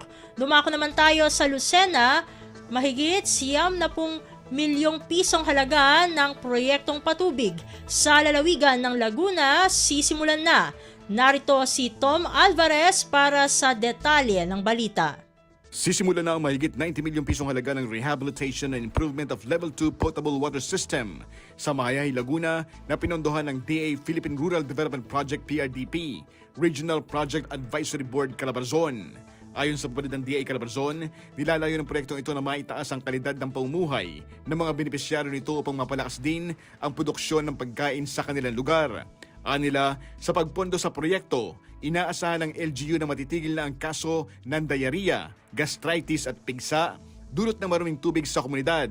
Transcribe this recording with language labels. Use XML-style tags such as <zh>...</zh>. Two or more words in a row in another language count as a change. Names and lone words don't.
<tl>Dumako naman tayo sa Lucena, mahigit 90 milyong pisong halaga ng proyektong patubig sa lalawigan ng Laguna sisimulan na. Narito si Tom Alvarez para sa detalye ng balita. Sisimulan na ang mahigit 90 milyong pisong halaga ng Rehabilitation and Improvement of Level 2 Potable Water System sa Mahayahay, Laguna na pinondohan ng DA Philippine Rural Development Project PRDP, Regional Project Advisory Board Calabarzon. Ayon sa pabalid ng DA Calabarzon, nilalayo ng proyektong ito na maitaas ang kalidad ng pamumuhay ng mga benepisyaryo nito upang mapalakas din ang produksyon ng pagkain sa kanilang lugar. Anila, sa pagpondo sa proyekto, inaasahan ng LGU na matitigil na ang kaso ng diarrhea, gastritis at pigsa, dulot ng maruming tubig sa komunidad.</tl>